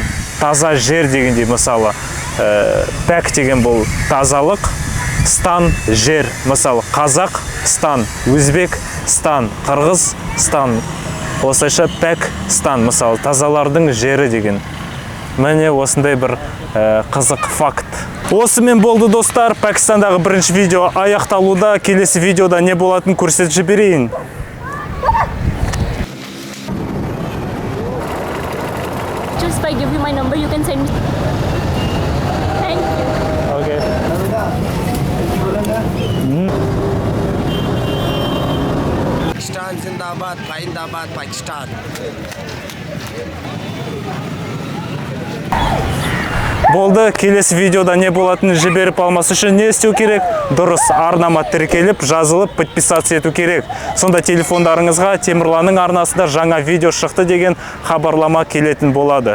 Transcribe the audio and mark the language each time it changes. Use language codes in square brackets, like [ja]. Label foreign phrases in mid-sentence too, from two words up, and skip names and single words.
[kk] Таза жер дегендей, мысалы, пәк деген бұл тазалық, стан жер, мысалы, қазақ стан, өзбек стан, қырғыз стан. Осылайша пәк стан, мысалы, тазалардың жері деген. Міне осындай бір қызық факт. Осымен болды достар, Пәкістандағы бірінші видео аяқталуда. Келесі видеода не болатын көрсетіп жіберейін. [en] Just I give you my number, you can send me. Thank you. Okay. [ur] Pakistan Zindabad, Zindabad, Pakistan. [kk] Болды, келесі видеода не болатынын жіберіп алмас үшін не істеу керек? Дұрыс арнама тіркеліп, жазылып, подписация ету керек. Сонда телефондарыңызға Темірланның арнасында жаңа видео шықты деген хабарлама келетін болады.